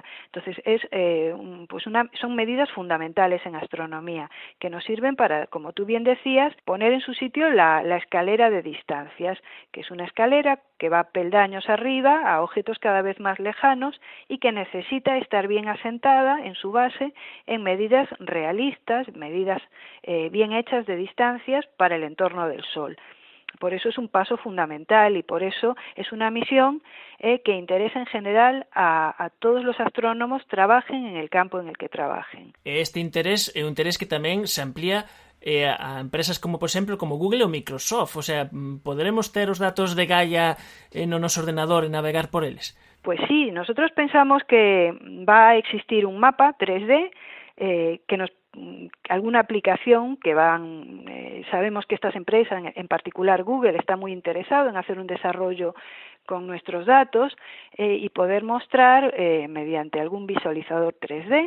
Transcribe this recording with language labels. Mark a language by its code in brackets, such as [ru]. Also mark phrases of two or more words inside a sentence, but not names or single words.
[es] Entonces son medidas fundamentales en astronomía que nos sirven para, como tú bien decías, poner en su sitio la escalera de distancias, que es una escalera que va peldaños arriba a objetos cada vez más lejanos y que necesita estar bien asentada en su base en medidas realistas, medidas bien hechas de distancias para el entorno del Sol. Por eso es un paso fundamental y por eso es una misión que interesa en general a todos los astrónomos, trabajen en el campo en el que trabajen. [gl] Este interés é un interés que tamén se amplía a empresas como, por exemplo, como Google ou Microsoft. O sea, poderemos ter os datos de Gaia no noso ordenador e navegar por eles? [es] Pues sí, nosotros pensamos que va a existir un mapa 3D que nos alguna aplicación que sabemos que estas empresas, en particular Google, está muy interesado en hacer un desarrollo con nuestros datos y poder mostrar mediante algún visualizador 3D.